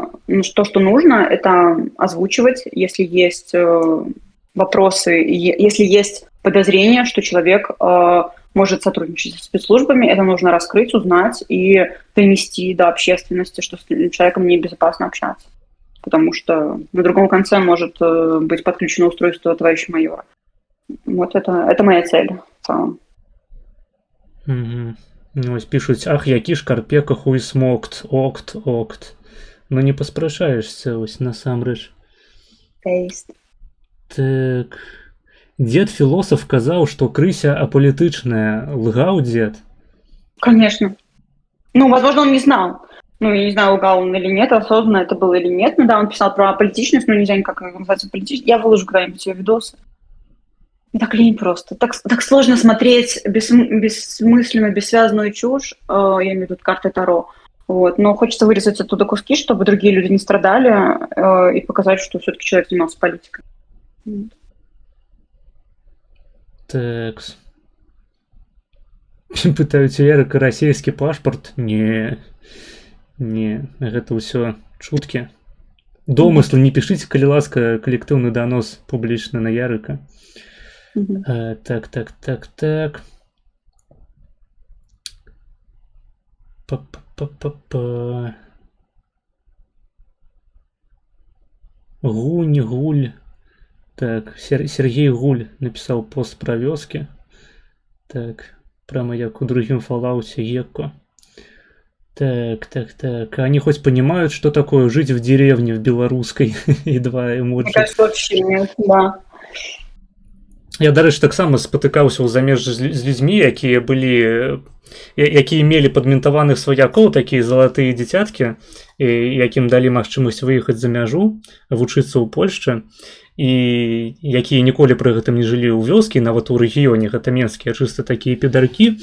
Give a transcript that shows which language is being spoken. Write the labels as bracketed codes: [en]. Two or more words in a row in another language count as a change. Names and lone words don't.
[ru] То, что нужно, это озвучивать, если есть вопросы, если есть подозрение, что человек может сотрудничать со спецслужбами, это нужно раскрыть, узнать и донести до общественности, что с человеком небезопасно общаться. Потому что на другом конце может быть подключено устройство товарища майора. Вот это моя цель в целом. [be] Ось пишуць: ах, які шкарпека хуй смокт, окт. Ну не паспрачаешься, ось насамрэч. Taste. Так. Дед философ казаў, што крыся апалітычная. Лгаў дед? [ru] Конечно. Возможно, он не знал. Я не знаю, лгал он или нет, осознанно это было или нет. Да, он писал про политичность, но нельзя никак называться политичность. Я выложу когда-нибудь ее видосы. Мне так лень просто. Так сложно смотреть бессмысленную, бессвязную чушь. Я имею в виду карты Таро. Вот. Но хочется вырезать оттуда куски, чтобы другие люди не страдали, и показать, что все-таки человек занимался политикой. Так. [be] Пытаюць у Ярыка расійскі пашпарт. Не, гэта ўсё чуткі. Домыслы не пішыце, калі ласка, калектыўны данос публічны на Ярыка. Так. Гуль. [ru] Так, Сергей Гуль написал пост про вёскі. [be] Так, прямо як у другім Fallout Гекко. Так. [ru] Они хоть понимают, что такое жить в деревне в белорусской? И два эмоджи. Мне кажется, вообще нет, да. [be] Я, дарэчы, таксама спатыкаўся ў замежжы з людзьмі, якія мелі падментаваных сваякоў, такія залатыя дзіцяткі, якім далі магчымасць выехаць за мяжу, вучыцца ў Польшчы, і якія ніколі пры гэтым не жылі ў вёскі, нават у рэгіёне, гэта менскія чыста такія педаркі.